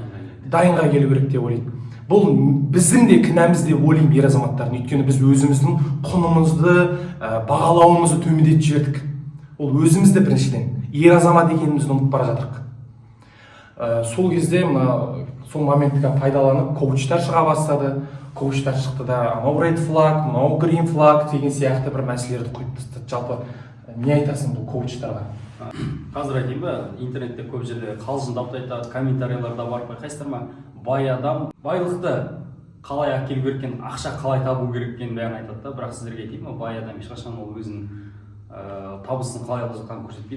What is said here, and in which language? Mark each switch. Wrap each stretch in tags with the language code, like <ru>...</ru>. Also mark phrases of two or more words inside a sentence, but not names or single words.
<kk>Дайынға келу керек деп ойлайды. Бұл біздің де кінәміз деп ойлаймын ер азаматтардың. Өйткені біз өзіміздің құнымызды, бағалауымызды төмендетіп жібердік. Ол өзімізді біріншіден ер азамат екенімізді ұмытып бара жатырмыз. Сол кезде сол моментті пайдаланып коучтар шыға бастады. Коучтар шықты да,</kk> <en>no red flag, no green flag</en> <kk>деген сияқты бір мәселелерді қойып тастады. Жалпы не айтасың бұл коучтарға? Қазір айтайын ба, интернетте көп жерде қалжыңдап айтады, комментарийлерда бар, байқайсыздар ма? Бай адам байлықты қалай әкелу керек екенін, ақша қалай табу керек екенін бәрін айтады да. Бірақ сіздерге айтайын ба, бай адам ешқашан ол өзінің табысын қалай алып жатқанын көрсетпейді.</kk>